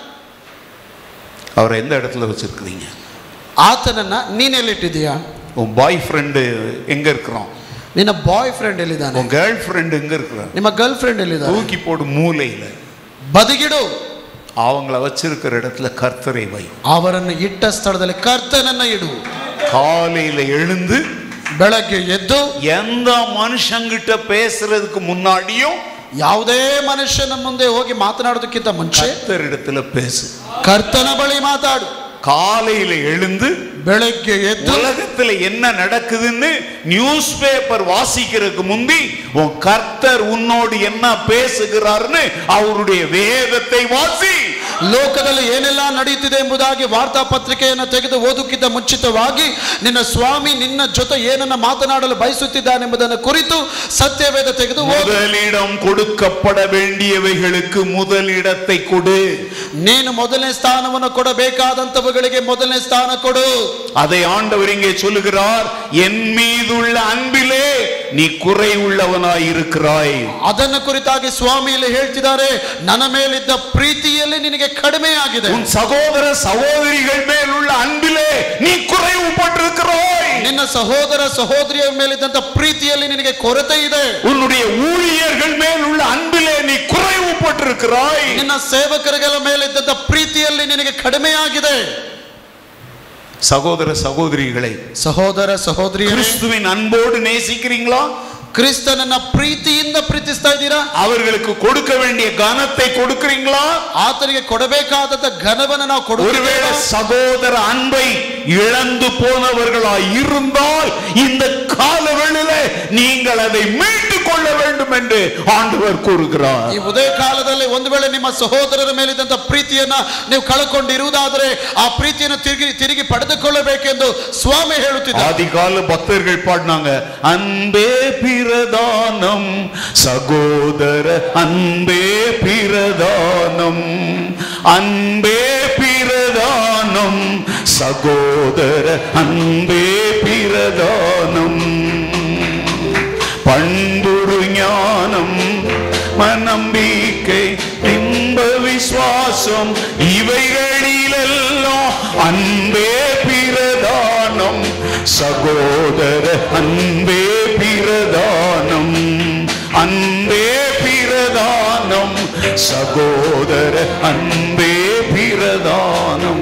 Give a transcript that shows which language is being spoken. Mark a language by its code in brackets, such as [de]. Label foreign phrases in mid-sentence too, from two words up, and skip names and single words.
[ta] அவரை எந்த இடத்துல வச்சிருக்கீங்க? [kn] ಆತನನ್ನ ನೀನೆಲ್ಲಿಟ್ಟಿದ್ದೀಯಾ? [ta] உன் [en] boy friend [ta] எங்க இருக்கிறான்? [kn] ನಿನ್ನ [en] boy friend [kn] ಎಲ್ಲಿದ್ದಾನೆ? [ta] உன் [en] girl friend [ta] எங்க இருக்கிறான்? [kn] ನಿಮ್ಮ [en] girl friend [kn] ಎಲ್ಲಿದ್ದಾನೆ? [ta] தூக்கி போடு மூலையில, [kn] ಬದಿಗಿಡು. [ta] அவங்கள வச்சிருக்கிற இடத்துல கர்த்தரை வை. [kn] ಅವರನ್ನು ಇಟ್ಟ ಸ್ಥಳದಲ್ಲಿ ಕರ್ತನನ್ನ ಇಡು. [ta] காலையில எழுந்து [kn] ಬೆಳಗ್ಗೆ ಎದ್ದು [ta] எந்த மனுஷங்கிட்ட பேசுறதுக்கு முன்னாடியும் [kn] ಯಾವುದೇ ಮನುಷ್ಯನ ಮುಂದೆ ಹೋಗಿ ಮಾತನಾಡೋದಕ್ಕಿಂತ ಮುಂಚೆ [ta] கர்த்தரிடத்துல பேசு. [kn] ಕರ್ತನ ಬಳಿ ಮಾತಾಡು. [ta] காலையில எழுந்து [kn] ಬೆಳಗ್ಗೆ ಎದ್ದು [ta] உலகத்துல என்ன நடக்குதுன்னு [en] news paper [ta] வாசிக்கிறதுக்கு முந்தி உன் கர்த்தர் உன்னோடு என்ன பேசுகிறார்னு அவருடைய வேதத்தை வாசி. [kn] ಲೋಕದಲ್ಲಿ ಏನೆಲ್ಲ ನಡೆಯುತ್ತಿದೆ ಎಂಬುದಾಗಿ ವಾರ್ತಾ ಪತ್ರಿಕೆಯನ್ನು ತೆಗೆದು ಓದುಕ್ಕಿಂತ ಮುಂಚಿತವಾಗಿ ನಿನ್ನ ಸ್ವಾಮಿ ನಿನ್ನ ಜೊತೆ ಏನನ್ನ ಮಾತನಾಡಲು ಬಯಸುತ್ತಿದ್ದಾನೆಂಬುದನ್ನು ಕುರಿತು ಸತ್ಯವೇದ ತೆಗೆದು [ta] முதலிடம் கொடுக்கப்பட வேண்டியவைகளுக்கு முதலிடத்தை கொடு. [kn] ನೀನು ಮೊದಲನೇ ಸ್ಥಾನವನ್ನು ಕೊಡಬೇಕಾದಂತವುಗಳಿಗೆ ಮೊದಲನೇ ಸ್ಥಾನ ಕೊಡು. [ta] அதை ஆண்டவர் இங்கே சொல்லுகிறார், என் மீதுள்ள அன்பிலே நீ குறைவுள்ளவனாய் இருக்கிறாய். [kn] ಅದನ್ನು ಕುರಿತಾಗಿ ಸ್ವಾಮಿ ಇಲ್ಲಿ ಹೇಳ್ತಿದ್ದಾರೆ, ನನ್ನ ಮೇಲಿದ್ದ ಪ್ರೀತಿಯಲ್ಲಿ ನಿನಗೆ ಕಡಿಮೆ ಆಗಿದೆ. [ta] உன் சகோதர சகோதரிகள் மேலுள்ள அன்பிலே நீ குறைவுபட்டிருக்கிறாய். [kn] ನಿನ್ನ ಸಹೋದರ ಸಹೋದರಿಯ ಮೇಲಿದ್ದಂತ ಪ್ರೀತಿಯಲ್ಲಿ ನಿನಗೆ ಕೊರತೆ ಇದೆ. [ta] உன்னுடைய ஊழியர்கள் மேலுள்ள அன்பிலே நீ குறைவுபட்டிருக்கிறாய். [kn] ನಿನ್ನ ಸೇವಕರುಗಳ ಮೇಲಿದ್ದಂತ ಪ್ರೀತಿಯಲ್ಲಿ ನಿನಗೆ ಕಡಿಮೆ ಆಗಿದೆ. [ta] சகோதர சகோதரிகளை, [kn] ಸಹೋದರ ಸಹೋದರಿಯರೇ, [ta] கிறிஸ்துவின் அன்போடு நேசிக்கிறீங்களா? [kn] ಕ್ರಿಸ್ತನನ್ನ ಪ್ರೀತಿಯಿಂದ ಪ್ರೀತಿಸ್ತಾ ಇದ್ದೀರಾ? [ta] அவர்களுக்கு கொடுக்க வேண்டிய கனத்தை கொடுக்கிறீங்களா? [kn] ಆತನಿಗೆ ಕೊಡಬೇಕಾದ ಘನವನ್ನು ನಾವು [ta] ஒருவேளை சகோதர அன்பை இழந்து போனவர்களாய் இருந்தால் இந்த காலவெளியிலே நீங்கள் அதை மீட்டுக் கொள்ள வேண்டும் என்று ஆண்டவர் கூறுகிறார். [kn] ಈ ಉದಯ ಕಾಲದಲ್ಲಿ ಒಂದು ವೇಳೆ ನಿಮ್ಮ ಸಹೋದರರ ಮೇಲಿದ್ದಂತ ಪ್ರೀತಿಯನ್ನ ನೀವು ಕಳಕೊಂಡಿರುವುದಾದರೆ ಆ ಪ್ರೀತಿಯನ್ನು ತಿರುಗಿ ಪಡೆದುಕೊಳ್ಳಬೇಕೆಂದು ಸ್ವಾಮಿ ಹೇಳುತ್ತಿದ್ದಾರೆ. [ta] ஆதிகால பக்தர்கள் பாடினாங்க, அன்பே பிரதானம் சகோதர அன்பே பிரதானம், அன்பே பிரதானம் சகோதர அன்பே பிரதானம், பண்புரு ஞானம் மனம்பிக்கை இன்ப விசுவாசம் இவைகளிலெல்லாம் அன்பே பிரதானம் சகோதர அன்பே பிரதானம், அன்பே பிரதானம் சகோதர அன்பே பிரதானம்.